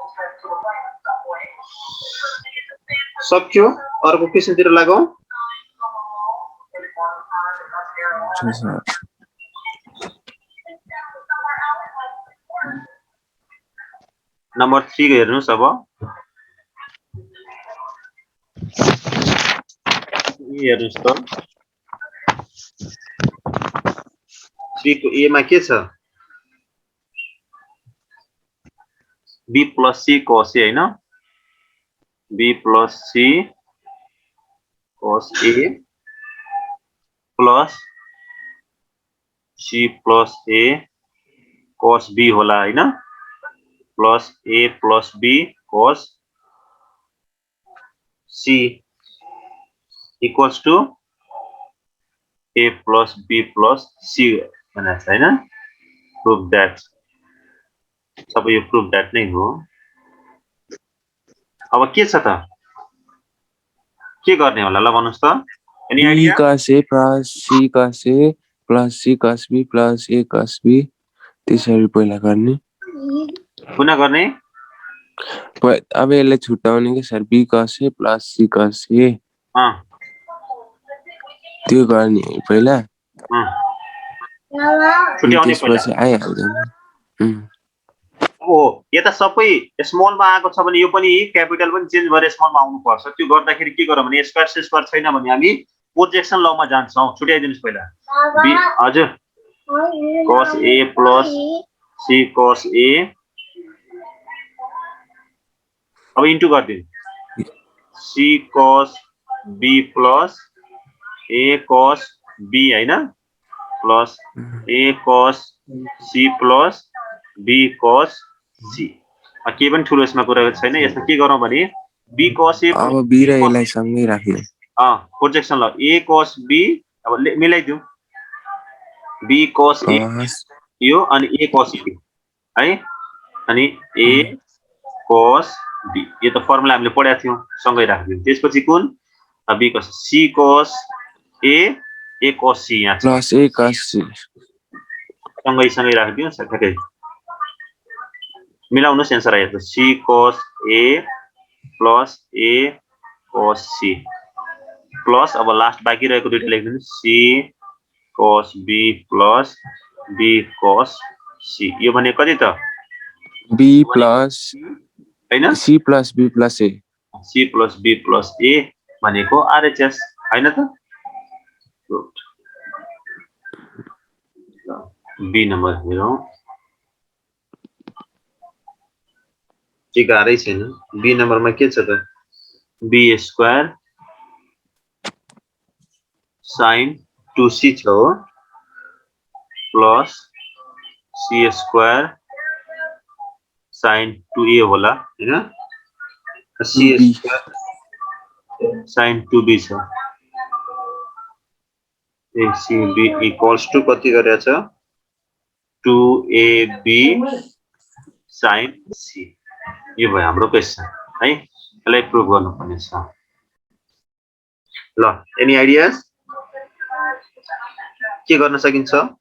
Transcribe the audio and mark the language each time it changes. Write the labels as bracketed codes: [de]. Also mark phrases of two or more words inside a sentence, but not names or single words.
[ne] सक्यो अर्को क्वेशनतिर लागौं नम्बर 3 हेर्नुस् अब हेर्नुस् त 3 को a मा के छ [en] b plus c cos a [ne] हैन [en] b plus c cos a plus c plus a cos b [ne] होला हैन [en] plus a plus b cos c equals to a plus b plus c [ne] भनेको छ हैन [en] proof that [ne] सब यो [en] proof that [ne] नै हो अब के छ त के गर्ने होला ल भन्नुस् त [en] any idea b cos a plus c cos a plus c cos b plus a cos b [ne] त्यसरी पहिला गर्ने पुनः गर्ने अब यसलाई छुटाउने के सर [en] b cos a plus c cos a [ne] त्यो गर्ने पहिला छुट्याउने त्यसपछि आइहाल्दैन ओ यता सबै स्मल मा आएको छ भने यो पनि क्यापिटल पनि चेन्ज गरेर स्मल मा आउनु पर्छ त्यो गर्दाखेरि के गरौँ भने स्क्वायर से स्क्वायर छैन भने हामी [en] projection law [ne] मा जान्छौं छुट्याइदिनुस् पहिला b हजुर [en] cos a plus c cos a [ne] अब इन्टु गर्दिनु [en] c cos b plus a cos b [ne] हैन [en] plus a cos c plus b cos c [ne] के पनि ठुलो यसमा कुरा छैन यसमा के गरौँ भने [en] b cos a [ne] अब b र a लाई सँगै राख्ने [en] projection law a cos b [ne] अब मिलाइदिउ [en] b cos a [ne] यो अनि [en] a cos b [ne] है अनि [en] a cos b [ne] यो त फर्मुला हामीले पढाएको थियौ सँगै राख्दियौ त्यसपछि कुन [en] b cos c cos a cos c [ne] यहाँ [en] प्लस a cos c [ne] सँगै राख्दियौ ठ्याक्कै मिलाउनुस् [en] answer aayo c cos a plus a cos c plus [ne] अब लास्ट बाँकी रहेको दुईटा लेख्दिनु [en] c cos b plus b cos c [ne] यो भने कति त [en] b plus [ne] हैन [en] c plus b plus a c plus b plus a [ne] भनेको [en] RHS [ne] हैन त बी नम्बर हेरौँ के गाह्रै छैन बी नम्बरमा के छ त [en] b square sin 2c [ne] छ हो [en] plus c square sin 2a [ne] होला हैन c [en] 2b square sin 2b [ne] छ [en] ac equals to [ne] कति गरेछ [en] 2ab sin c [ne] यो भयो हाम्रो क्वेशन है यसलाई प्रुभ गर्नुपर्ने छ ल [en] any ideas [ne] के गर्न सकिन्छ